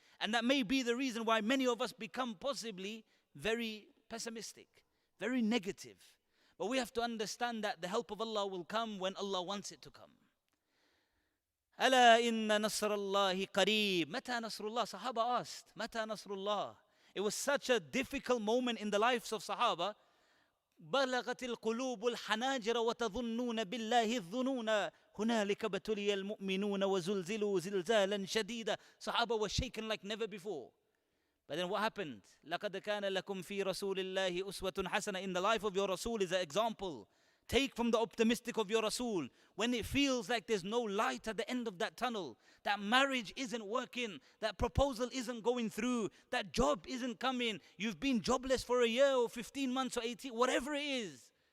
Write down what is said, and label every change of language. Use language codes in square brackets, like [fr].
[en] And that may be the reason why many of us become possibly very pessimistic, very negative. But we have to understand that the help of Allah will come when Allah wants it to come. [ar] Ala inna nasrallahi qareeb. Mata nasrullah? [en] Sahaba asked, [ar] Mata nasrullah? [en] It was such a difficult moment in the lives of Sahaba. [ar] بلغت القلوب الحناجر وتظنون بالله الظنون هنالك ابتلي المؤمنون وزلزلوا زلزالا شديدا. [en] Sahaba was shaken like never before. But then what happened? [ar] لقد كان لكم في رسول الله أسوة حسنة. [en] In the life of your Rasul is an example. Take from the optimistic of your Rasul. When it feels like there's no light at the end of that tunnel, that marriage isn't working, that proposal isn't going through, that job isn't coming, you've been jobless for a year or 15 months or 18, whatever it is.